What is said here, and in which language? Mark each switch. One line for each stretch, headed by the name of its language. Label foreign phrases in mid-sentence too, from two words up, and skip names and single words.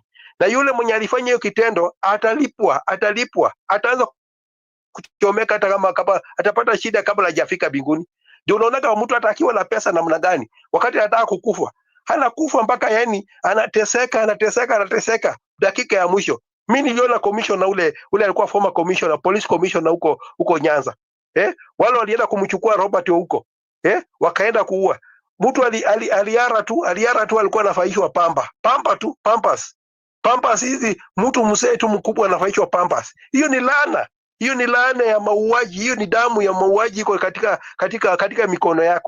Swahili: Na yule mwenye alifanya hiyo kitendo atalipwa, ataanza kuchomeka, hata kama atapata shida kabla hajafika mbinguni. Ndio unaona kama mtu hata akiwa na pesa namna gani, wakati anataka kukufa, hana kufa mpaka yani anateseka dakika ya mwisho. Mimi niliona commissioner ule alikuwa
English: former commissioner, police commissioner
Swahili: huko Nyanza. Wale walienda kumchukua Robert huko. Wakaenda kuua. Mtu aliara tu alikuwa anafaishwa Pampers hizi, mtu mzee tu mkubwa anafaishwa Pampers. Hiyo ni laana. Hiyo ni laana ya mauaji, hiyo ni damu ya mauaji iko katika mikono yako.